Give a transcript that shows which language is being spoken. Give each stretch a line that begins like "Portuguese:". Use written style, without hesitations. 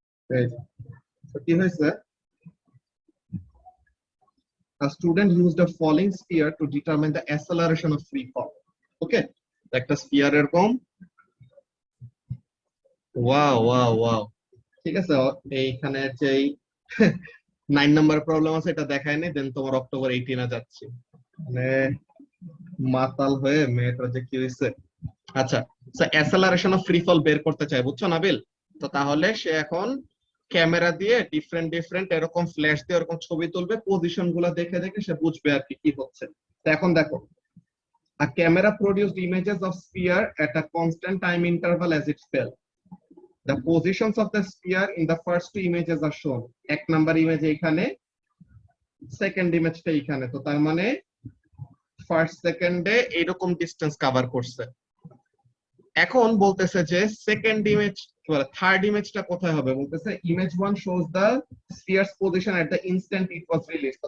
Bangla: এই যে, তো কি হয়েছে,
English: a student used a falling sphere to determine the acceleration of free fall.
Bangla: ওকে, একটা স্ফিয়ার এরকম, ওয়াও ওয়াও ওয়াও, ঠিক আছে। এইখানে যে 9 নাম্বার প্রবলেম আছে এটা দেখায় নি, দেন তোমার অক্টোবর 18 যাচ্ছে, মানে মাতাল হয়ে মেয়েটা যে কি হয়েছে। আচ্ছা, অ্যাসেলারেশন অফ ফ্রি ফল বের করতে চাই, বুঝছো নাবিল? তো তাহলে সে এখন ক্যামেরা দিয়ে ডিফারেন্ট ডিফারেন্ট এরকম ফ্ল্যাশ দিয়ে এরকম ছবি তুলবে, পজিশন গুলা দেখে দেখে সে বুঝবে আর কি কি হচ্ছে। তো এখন দেখো,
English: a camera produced images of sphere at a constant time interval as it fell. The positions of the sphere in the first two images are shown.
Bangla: এক নাম্বার ইমেজ এখানে, সেকেন্ড ইমেজটা এখানে, তো তার মানে ফার্স্ট সেকেন্ডে এরকম ডিসটেন্স কভার করছে। এখন বলতেছে যে সেকেন্ড ইমেজ, থার্ড ইমেজটা কোথায় হবে, বলতেছে image 1
English: shows the sphere's position at the instant it was released.